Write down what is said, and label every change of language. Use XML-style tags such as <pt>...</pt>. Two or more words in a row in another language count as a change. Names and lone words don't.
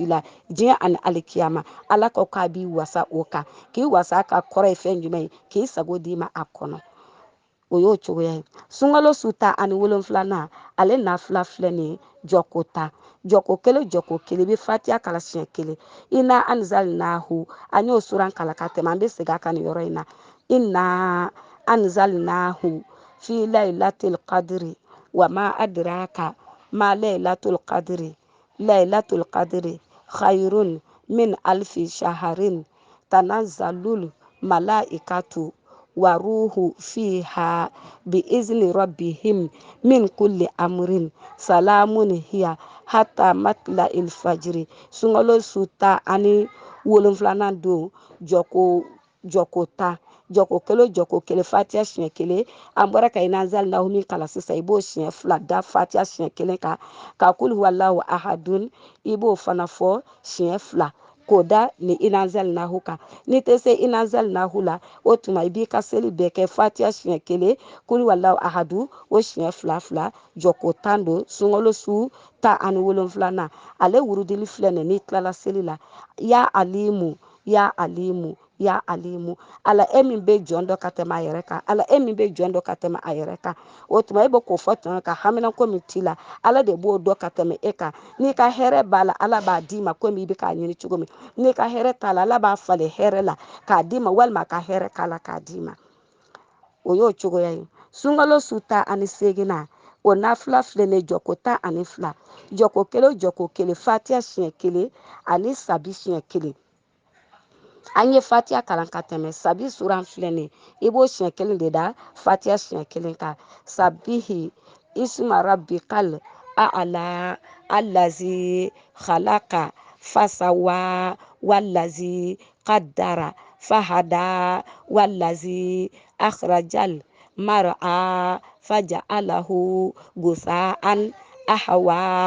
<bm>la diɲɛ ani alikiyama ala ko k'a b'i wasa o kan k'i wasa ka kɔrɔ ye fɛn jumɛn ye k'i sago d'i ma a kɔnɔ o y'o cogoya ye sunkalo su ta ani 7nan ale nafila filɛ nin ye jɔko 10 jɔko kelen jɔko kelen i bɛ fatiya kala siɲɛ kelen</bm> <ar>إنا أنزلناه</ar> <bm>an y'o suran kala ka tɛmɛ an bɛ segin a kan nin yɔrɔ in na</bm> <ar>إنا أنزلناه في ليلة القدر وما أدراك ما ليلة القدر خير من ألف شهر تنزل الملائكة والروح فيها بإذن ربهم من كل أمر سلام هي حتى مطلع الفجر</ar> <bm>sunkalo su ta ani 7nan don jɔko 10 jɔko kelen fatiya siɲɛ kelen an bɔra ka inazalinahu min kala sisan i b'o siɲɛ 2 da fatiya siɲɛ kelen kan ka</bm> <ar>قل هو الله أحد</ar> <bm>i b'o fana fɔ siɲɛ 2 k'o da ni inazalinahu kan n'i tɛ se inazalinahu la o tuma i b'i ka seli bɛɛ kɛ fatiya siɲɛ kelen</bm> <ar>قل هو الله أحد</ar> <bm>o siɲɛ 2 jɔko 10 don sunkalo su ta ani 7nan ale wurudili filɛ nin n'i tilala seli la</bm> <ar>يا عليم يا عليم</ar> <bm>ala e min bɛ jɔn dɔ ka tɛmɛ a yɛrɛ kan ala e min bɛ jɔn dɔ ka tɛmɛ a yɛrɛ kan o tuma e bɛ k'o fɔ tɔn ka hamina ko min t'i la ala de b'o dɔn ka tɛmɛ e kan n'i ka hɛrɛ b'a la ala b'a d'i ma komi i bɛ k'a ɲini cogo min n'i ka hɛrɛ t'a la ala b'a falen hɛrɛ la k'a d'i ma walima a ka hɛrɛ k'a la k'a d'i ma o y'o cogoya ye sunkalo su 18nan o nafila filɛ nin ye jɔko 12 jɔko kelen o jɔko kelen fatiha siɲɛ 1 ani sabi siɲɛ 1 an ye fatiha kalan ka tɛmɛ sabi suran filɛ nin ye i b'o siɲɛ 1 de da fatiha siɲɛ 1 kan</bm> <ar>سبح اسم ربك الأعلى الذي خلق فسوى والذي قدر فهدى والذي أخرج المرعى فجعله غثاء أحوى</ar>